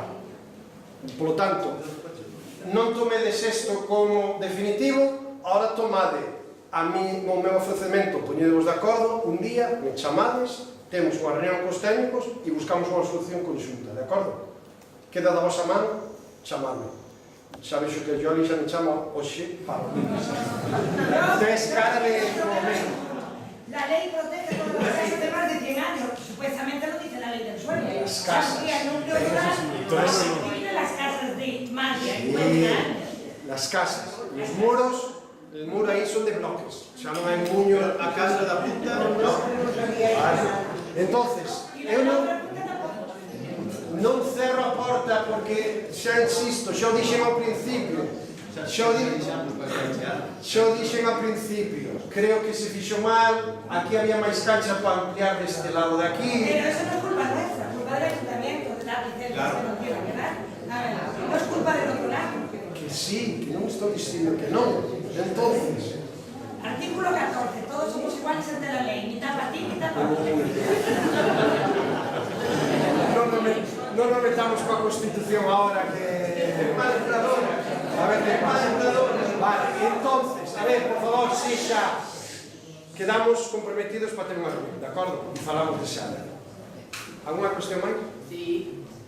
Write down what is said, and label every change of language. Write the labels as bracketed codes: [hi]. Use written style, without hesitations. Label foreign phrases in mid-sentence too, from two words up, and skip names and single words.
[es] Por lo tanto, [gl] non tomedes isto como definitivo, ahora tomade a mí, o meu ofrecemento, poñedevos de acordo, un día, me chamades, temos unha reunión cos técnicos e buscamos unha solución conxunta, de acordo? Queda da vosa mano, chamadme. Xa vexo que Joli xa me chama hoxe para o tes cara de momento. [es] La ley protege todas las casas de más de 100 años. Supuestamente lo dice la ley del suelo. Las casas. Amplía el núcleo rural, amplía las casas de más de 50 años. Las casas, los muros, el muro aí son de bloques, [gl] xa non hai muño. A casa da punta, non. Vale. Entonces, eu non cerro a porta porque xa insisto, xa o dixen ao principio, xa o dixen ao principio, creo que se fixo mal, aquí había máis cancha para ampliar deste lado de aquí. [es] Pero eso no es culpa nuestra, es culpa del ayuntamiento, de la licencia que se nos quiera quedar. No es culpa del otro lado. [gl] Que sí, que non estou dicindo que non. [es] Entonces, Artículo 14, todos somos iguales ante la ley, mitad para ti, mitad para mí. [gl] non nos metamos coa Constitución ahora que... manipuladora. A ver, que manipuladora. Vale, entonces, a ver, por favor, si xa quedamos comprometidos para ter unha reunión, de acordo? E falamos de xa. Alguna cuestión máis?